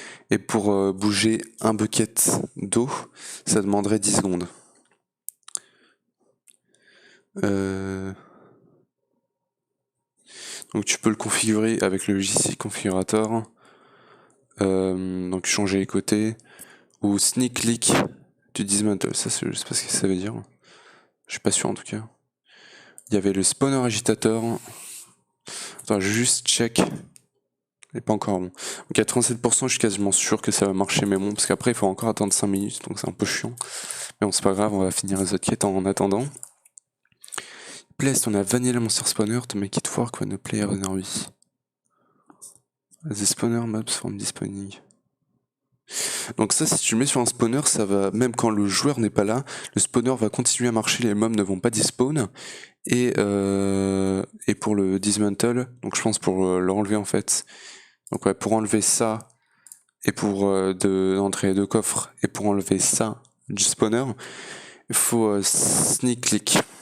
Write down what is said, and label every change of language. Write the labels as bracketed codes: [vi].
[fr] Et pour bouger un bucket d'eau, ça demanderait 10 secondes. Donc tu peux le configurer avec le logiciel configurator. Donc changer les côtés. [en] Ou sneak click to dismantle. [fr] Ça, je sais pas ce que ça veut dire. Je suis pas sûr en tout cas. Il y avait le spawner agitateur. Attends, je juste check. Il est pas encore bon. Donc à 37%, je suis quasiment sûr que ça va marcher, mais bon, parce qu'après il faut encore attendre 5 minutes, donc c'est un peu chiant. Mais bon, c'est pas grave, on va finir les autres quêtes en attendant. [en] Placed, on a Vanilla Monster Spawner to make it work when a player is nearby. The spawner mobs from this spawning. [fr] Donc ça, si tu le mets sur un spawner, ça va, même quand le joueur n'est pas là, le spawner va continuer à marcher, les mobs ne vont pas despawn. Et pour le dismantle, donc je pense pour l'enlever en fait. Donc ouais, pour enlever ça, et pour entrer les deux coffres, et pour enlever ça du spawner, il faut sneak click.